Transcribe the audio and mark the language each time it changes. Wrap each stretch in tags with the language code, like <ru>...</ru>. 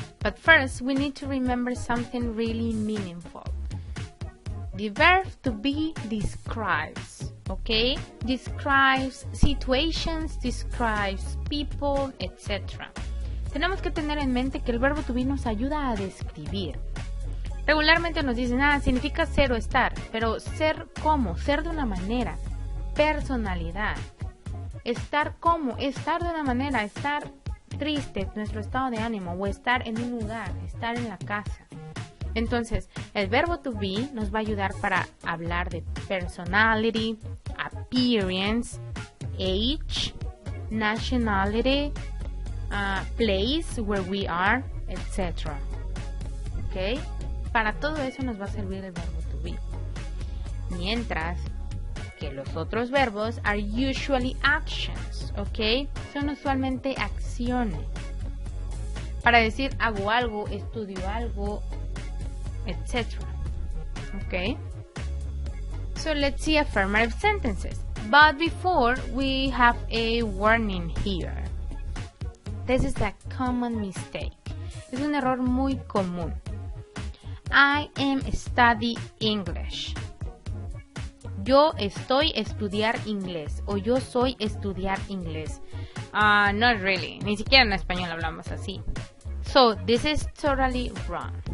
<en>But first, we need to remember something really meaningful. The verb to be describes, okay? Describes situations, describes people, etc.</en> <es>Tenemos que tener en mente que el verbo to be nos ayuda a describir. Regularmente nos dicen, significa ser o estar, pero ser ¿cómo? Ser de una manera, personalidad. Estar ¿cómo? Estar de una manera, estar triste, nuestro estado de ánimo, o estar en un lugar, estar en la casa. Entonces, el verbo to be nos va a ayudar para hablar de</es> <en>personality, appearance, age, nationality, place where we are,</en> <es>etc. ¿Ok? Para todo eso nos va a servir el verbo to be. Mientras que los otros verbos</es> <en>are usually actions,</en> <es>¿ok? Son usualmente acciones. Para decir hago algo, estudio algo, etc.</es> <en>Okay, so let's see affirmative sentences. But before, we have a warning here. This is a common mistake.</en> <es>Es un error muy común.</es> <en>I am studying English.</en> <es>Yo estoy estudiar inglés o yo soy estudiar inglés.</es> <en>Not really.</en> <es>Ni siquiera en español hablamos así.</es> <en>So, this is totally wrong.</en>